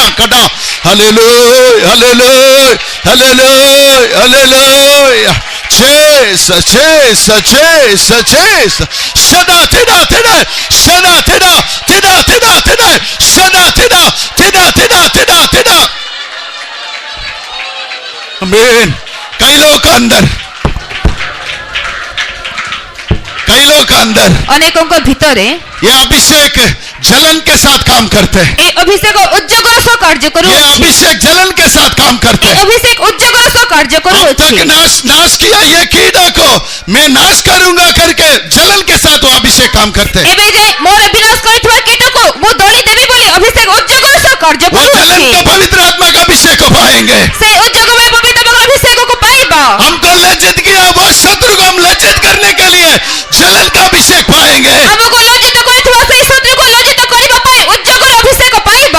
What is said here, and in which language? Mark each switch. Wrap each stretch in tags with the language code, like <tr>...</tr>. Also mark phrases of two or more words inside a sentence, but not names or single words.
<hi>कदा हालेलुया हालेलुया हालेलुया हालेलुया Jesus Jesus Jesus Jesus सदा तिदा तिदा सदा तिदा तिदा तिदा तिदा सदा तिदा तिदा तिदा तिदा तिदा आमीन कई लोग अंदर</hi> <or>ଅନେକଙ୍କ ଭିତରେ</or> <hi>ये अभिषेक जलन के साथ काम करते हैं।</hi> <or>ଏ ଅଭିଷେକ ଉଦ୍ଯୋଗର ସହ କାର୍ଯ୍ୟ</or> <hi>ये</hi> <or>କରୁଅଛି।</or> <hi>अभिषेक जलन के साथ काम करते</hi> <or>ଏ</or> <hi>हैं।</hi> <or>ଅଭିଷେକ ଉଦ୍ଯୋଗର ସହ କାର୍ଯ୍ୟ</or> <hi>अब</hi> <or>କରୁଅଛି।</or> <hi>तक नाश किया ये कीड़ा को मैं नाश करूंगा करके जलन के साथ वो अभिषेक काम करते हैं।</hi> <or>ଏବେ ଯାଏ ମୋର ବିନାଶ କରିଥିବା କୀଟକୁ ମୁଁ ଦଳି ଦେବି ବୋଲି ଅଭିଷେକ ଉଦ୍ଯୋଗର ସହ କାର୍ଯ୍ୟ</or> <hi>वो जलन</hi> <or>କରୁଅଛି।</or> <hi>को पवित्र आत्मा का अभिषेक को पाएंगे।</hi> <or>ସେ ଉଦ୍ଯୋଗ ପାଇଁ ପବିତ୍ର ଆତ୍ମାର ଅଭିଷେକକୁ ପାଇବା।</or> <hi>हमको लज्जित किया वो शत्रु को हम लज्जित करने के लिए जलन का अभिषेक पाएंगे।</hi> <or>ଆମକୁ ଲଜ୍ଜିତ କରିଥିବା ସେହି ଶତ୍ରୁକୁ ଲଜ୍ଜିତ କରିବା ପାଇଁ ଉଦ୍ଯୋଗର ଅଭିଷେକ ପାଇବା।</or>